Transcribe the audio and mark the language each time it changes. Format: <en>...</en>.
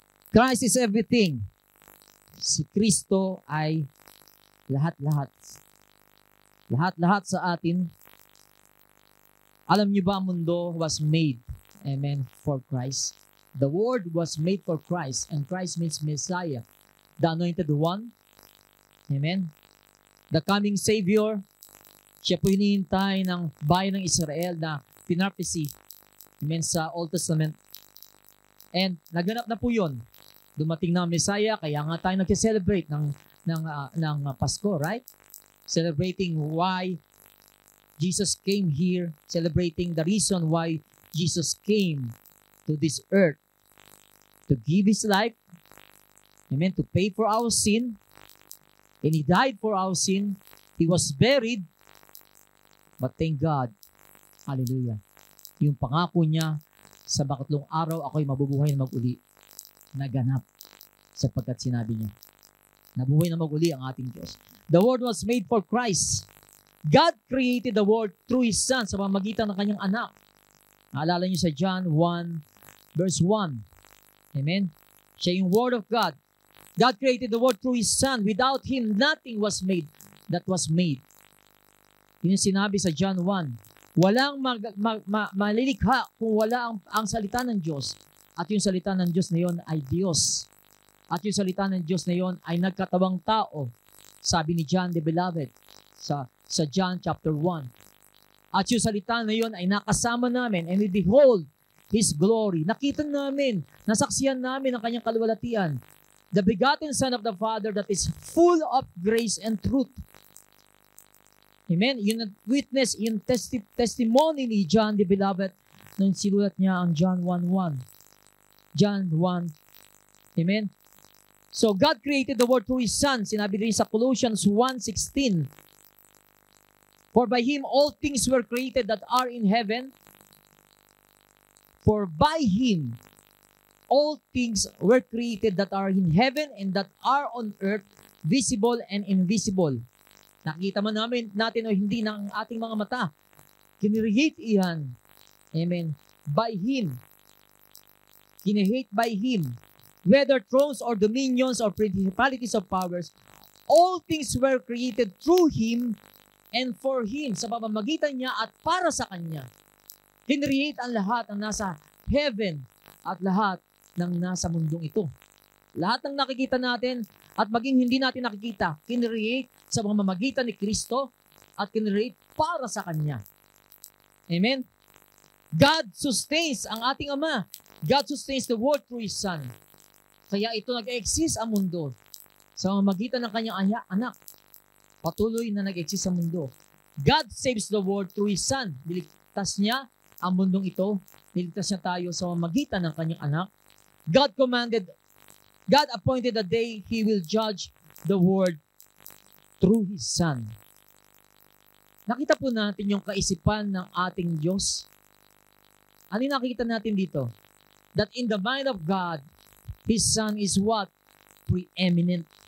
<en>Christ is everything.</en> <tl>Si Kristo ay lahat-lahat. Lahat-lahat sa atin. Alam niyo ba, mundo</tl> <en>was made,</en> <tl>amen, for Christ.</tl> <en>The Word was made for Christ, and Christ means Messiah, the Anointed One. Amen. The coming Savior.</en> <tl>Siya po hinihintay ng bayan ng Israel na pinarpisi, amen, sa Old Testament. And naganap na po yun. Dumating na ang Messiah, kaya nga tayo nag-celebrate ng Pasko, right?</tl> <en>Celebrating why Jesus came here, celebrating the reason why Jesus came to this earth to give His life, amen, to pay for our sin, and He died for our sin. He was buried, but thank God,</en> <tl>hallelujah, yung pangako niya, sa bakatlong araw ako'y mabubuhay na mag-uli, naganap sapagkat sinabi niya. Nabuhay na mag-uli ang ating Diyos.</tl> <en>The Word was made for Christ. God created the world through His Son</en> <tl>sa pamamagitan ng Kanyang anak. Naalala niyo sa John 1 verse 1. Amen? Siya yung Word of God.</tl> <en>God created the world through His Son. Without Him, nothing was made that was made.</en> <tl>Yun yung sinabi sa John 1. Walang malilikha kung wala ang salita ng Diyos. At yung salita ng Diyos na yon ay Diyos. At yung salita ng Diyos na yon ay nagkatawang tao. Sabi ni John the Beloved sa John chapter 1. At yung salita na yon ay nakasama namin,</tl> <en>and we behold His glory.</en> <tl>Nakita namin, nasaksiyan namin ang Kanyang kaluwalhatian.</tl> <en>The begotten Son of the Father that is full of grace and truth.</en> <tl>Amen? Yung witness, yung testimony ni John the Beloved nung sinulat niya ang John 1:1. John 1. Amen?</tl> <en>So, God created the world through His Son.</en> <tl>Sinabi rin sa Colossians 1:16.</tl> <en>For by Him all things were created that are in heaven. For by Him all things were created that are in heaven and that are on earth, visible and invisible.</en> <tl>Nakita man natin o hindi ng ating mga mata. Kinirehate iyan. Amen. By Him. Kinirehate by Him.</tl> <en>Whether thrones or dominions or principalities or powers, all things were created through Him and for Him.</en> <tl>Sa pamamagitan niya at para sa Kanya. Kinirehate ang lahat ng nasa heaven at lahat ng nasa mundong ito. Lahat ng nakikita natin at maging hindi natin nakikita, kinreate sa pamamagitan ni Kristo at kinreate para sa Kanya. Amen?</tl> <en>God sustains</en> <tl>ang ating Ama.</tl> <en>God sustains the world through His Son.</en> <tl>Kaya ito nag-exist ang mundo sa magitan ng kanyang anak. Patuloy na nag-exist sa mundo.</tl> <en>God saves the world through His Son.</en> <tl>Niligtas niya ang mundong ito. Niligtas niya tayo sa magitan ng kanyang anak.</tl> <en>God appointed a day He will judge the world through His Son.</en> <tl>Nakita po natin yung kaisipan ng ating Diyos. Ano yung nakikita natin dito?</tl> <en>That in the mind of God, His Son is what? Preeminent.</en>